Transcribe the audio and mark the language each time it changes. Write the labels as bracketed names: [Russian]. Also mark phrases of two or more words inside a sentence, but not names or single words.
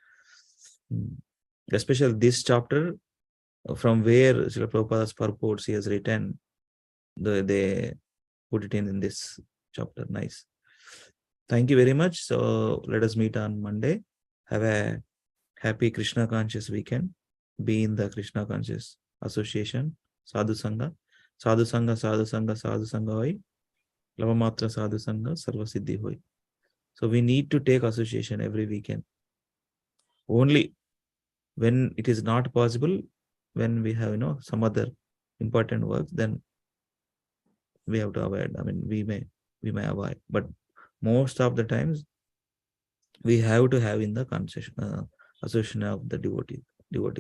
[English] Especially this chapter, from where Srila Prabhupada's purports he has written, they put it in this chapter. Nice. Thank you very much. So let us meet on Monday. Have a happy Krishna conscious weekend. Be in the Krishna conscious association. [Bangla] সাধু সঙ্গ. সাধু সঙ্গ, সাধু সঙ্গ, সাধু সঙ্গ হয়. লবমাত্র সাধু সঙ্গ, সর্ব সিদ্ধি হয়. [English] So we need to take association every weekend. Only when it is not possible, when we have some other important work, then we have to avoid. I mean, we may avoid, but most of the times we have to have in the association of the devotees.